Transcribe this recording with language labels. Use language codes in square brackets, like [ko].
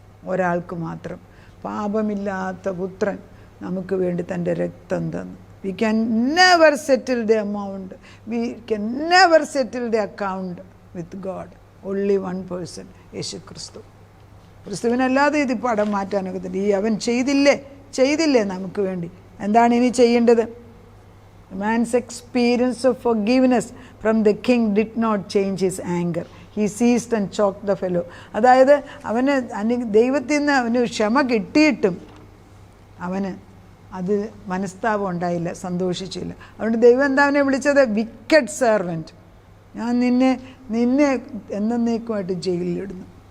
[ml] ഒരാൾക്ക് മാത്രം, പാപമില്ലാത്ത പുത്രൻ നമുക്ക് വേണ്ടി തൻ്റെ രക്തം തന്നു. [en] We can never settle the amount, we can never settle the account with God. Only one person, [ml] യേശു ക്രിസ്തു. ക്രിസ്തുവിനല്ലാതെ ഇത് പടം മാറ്റാനൊക്കെ തന്നെ. അവൻ ചെയ്തില്ലേ നമുക്ക് വേണ്ടി. എന്താണ് ഇനി ചെയ്യേണ്ടത്? [en] Man's experience of forgiveness from the king did not change his anger. He seized and choked the fellow. [ml] അതായത് അവന് ദൈവത്തിൽ നിന്ന് അവന് ക്ഷമ കിട്ടിയിട്ടും അവന് അത് മനസ്താപം ഉണ്ടായില്ല, സന്തോഷിച്ചില്ല. അതുകൊണ്ട് ദൈവം എന്താ അവനെ വിളിച്ചത്? [en] Wicked servant. [ml] ഞാൻ നിന്നെ എന്നേക്കുമായിട്ട് ജയിലിലിടുന്നു.